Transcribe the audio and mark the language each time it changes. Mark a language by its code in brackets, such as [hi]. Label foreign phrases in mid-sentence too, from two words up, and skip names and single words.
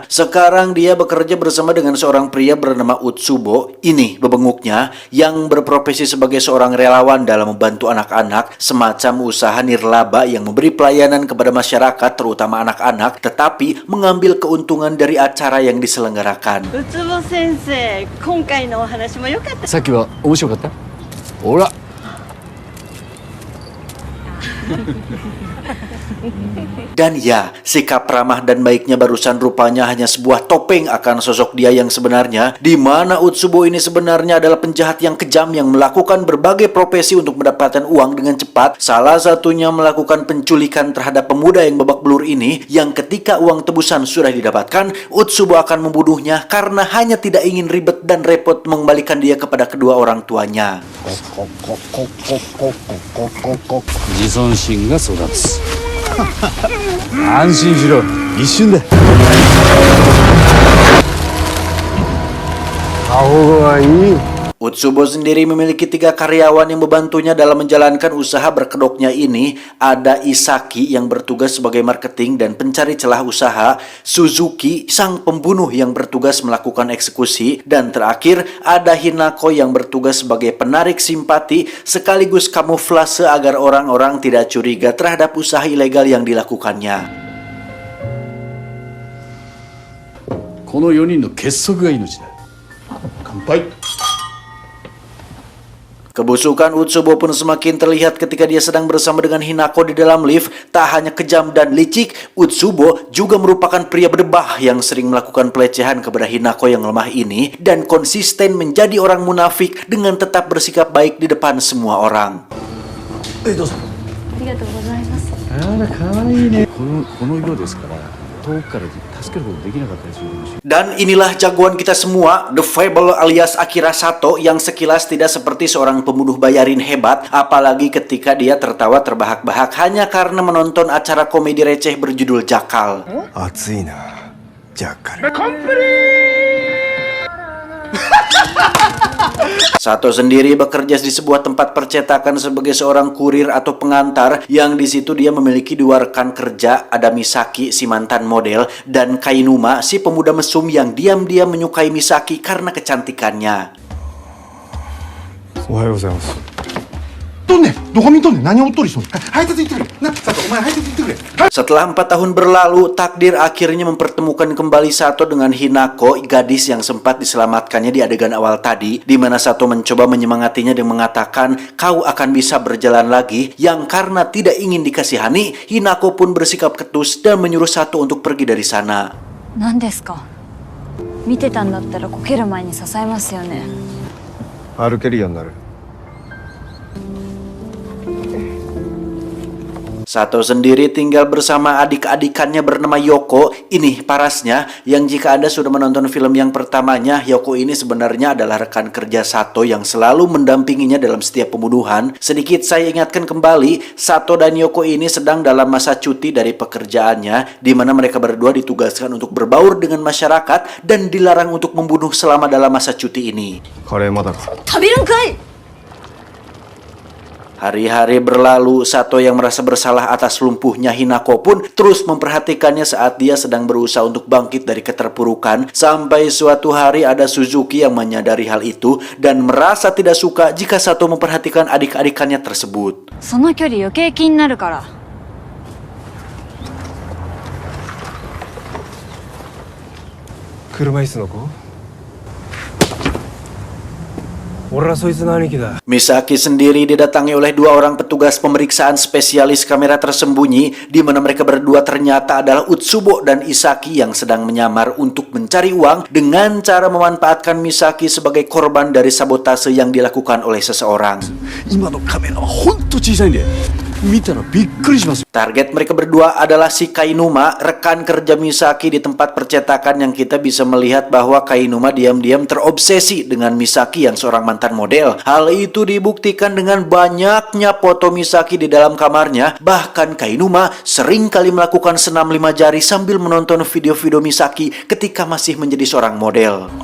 [id] Sekarang dia bekerja bersama dengan seorang pria bernama Utsubo, ini bebenguknya, yang berprofesi sebagai seorang relawan dalam membantu anak-anak, semacam usaha nirlaba yang memberi pelayanan kepada masyarakat, terutama anak-anak, tetapi mengambil keuntungan dari acara yang diselenggarakan. [ja] Utsubo sensei, 今回のお話も良かった。さっきは面白かった？ほら。 [id] Dan ya, sikap ramah dan baiknya barusan rupanya hanya sebuah topeng akan sosok dia yang sebenarnya, di mana Utsubo ini sebenarnya adalah penjahat yang kejam yang melakukan berbagai profesi untuk mendapatkan uang dengan cepat. Salah satunya melakukan penculikan terhadap pemuda yang babak belur ini, yang ketika uang tebusan sudah didapatkan, Utsubo akan membunuhnya karena hanya tidak ingin ribet dan repot mengembalikan dia kepada kedua orang tuanya. [ja] 自尊心が育つ。安心しろ、一瞬だ。顔がいい。 [id] Utsubo sendiri memiliki 3 karyawan yang membantunya dalam menjalankan usaha berkedoknya ini. Ada Isaki yang bertugas sebagai marketing dan pencari celah usaha, Suzuki sang pembunuh yang bertugas melakukan eksekusi, dan terakhir ada Hinako yang bertugas sebagai penarik simpati sekaligus kamuflase agar orang-orang tidak curiga terhadap usaha ilegal yang dilakukannya. [ja] この4人の結束が命だ。乾杯。 [id] Kebusukan Utsubo pun semakin terlihat ketika dia sedang bersama dengan Hinako di dalam lift. Tak hanya kejam dan licik, Utsubo juga merupakan pria berdebah yang sering melakukan pelecehan kepada Hinako yang lemah ini dan konsisten menjadi orang munafik dengan tetap bersikap baik di depan semua orang. [ja] ありがとうございます。あら、可愛いね。この色ですから、遠くから助けることできなかったりするかもしれない。 [id] Dan inilah jagoan kita semua, The Fable alias Akira Sato, yang sekilas tidak seperti seorang pembunuh bayarin hebat, apalagi ketika dia tertawa terbahak-bahak hanya karena menonton acara komedi receh berjudul Jakal. [ja] 熱いな, Jakal. [id] Sato sendiri bekerja di sebuah tempat percetakan sebagai seorang kurir atau pengantar, yang di situ dia memiliki 2 rekan kerja, ada Misaki si mantan model dan Kainuma si pemuda mesum yang diam-diam menyukai Misaki karena kecantikannya. [ja] おはようございます。とんねん、どこ見とんねん、何をおっとりしとんねん。配達行ってくれ。な、佐藤、お前配達行ってくれ。 [id] Setelah 4 tahun berlalu, takdir akhirnya mempertemukan kembali Sato dengan Hinako, gadis yang sempat diselamatkannya di adegan awal tadi, di mana Sato mencoba menyemangatinya dan mengatakan kau akan bisa berjalan lagi, yang karena tidak ingin dikasihani, Hinako pun bersikap ketus dan menyuruh Sato untuk pergi dari sana. [ja] 何ですか？見てたんだったらこける前に支えますよね。歩けるようになる。 [id] Sato sendiri tinggal bersama adik-adikannya bernama Yoko. Ini parasnya, yang jika Anda sudah menonton film yang pertamanya, Yoko ini sebenarnya adalah rekan kerja Sato yang selalu mendampinginya dalam setiap pembunuhan. Sedikit saya ingatkan kembali, Sato dan Yoko ini sedang dalam masa cuti dari pekerjaannya, di mana mereka berdua ditugaskan untuk berbaur dengan masyarakat dan dilarang untuk membunuh selama dalam masa cuti ini. [ja] カレーまだか。食べるんかい。 [id] Hari-hari berlalu, Sato yang merasa bersalah atas lumpuhnya Hinako pun terus memperhatikannya saat dia sedang berusaha untuk bangkit dari keterpurukan. Sampai suatu hari ada Suzuki yang menyadari hal itu dan merasa tidak suka jika Sato memperhatikan adik-adikannya tersebut. [ja] その距離余計気になるから。車椅子の子？俺はそいつの兄貴だ。 [id] Misaki sendiri didatangi oleh dua orang petugas pemeriksaan spesialis kamera tersembunyi, di mana mereka berdua ternyata adalah Utsubo dan Isaki yang sedang menyamar untuk mencari uang dengan cara memanfaatkan Misaki sebagai korban dari sabotase yang dilakukan oleh seseorang. [ja] 今のカメラはほんと小さいんで見たらびっくりします。 [id] Target mereka berdua adalah si Kainuma, rekan kerja Misaki di tempat percetakan, yang kita bisa melihat bahwa Kainuma diam-diam terobsesi dengan Misaki yang seorang mantan model. Hal itu dibuktikan dengan banyaknya foto Misaki di dalam kamarnya. Bahkan Kainuma sering kali melakukan senam 5 jari sambil menonton video-video Misaki ketika masih menjadi seorang model.